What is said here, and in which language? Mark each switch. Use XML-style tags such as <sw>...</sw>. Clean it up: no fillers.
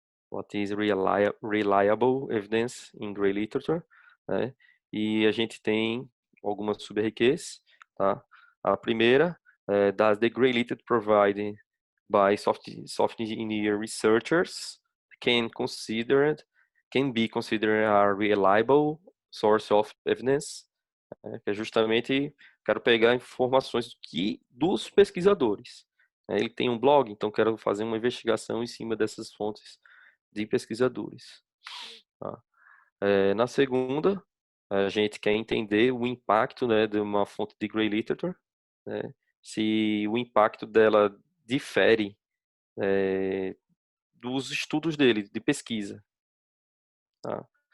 <en>What is reliable evidence in Gray literature?</en> <pt>Né? E a gente tem algumas sub-RQs, tá? A primeira,</pt> <en>does the Gray literature provide by software engineer researchers can be considered a reliable source of evidence?</en> <pt>Que é justamente, quero pegar informações dos pesquisadores. Ele tem um blog, então quero fazer uma investigação em cima dessas fontes de pesquisadores. Tá? Na segunda, a gente quer entender o impacto, né, de uma fonte de Gray literature, né, se o impacto dela difere dos estudos dele, de pesquisa. Tá?</pt>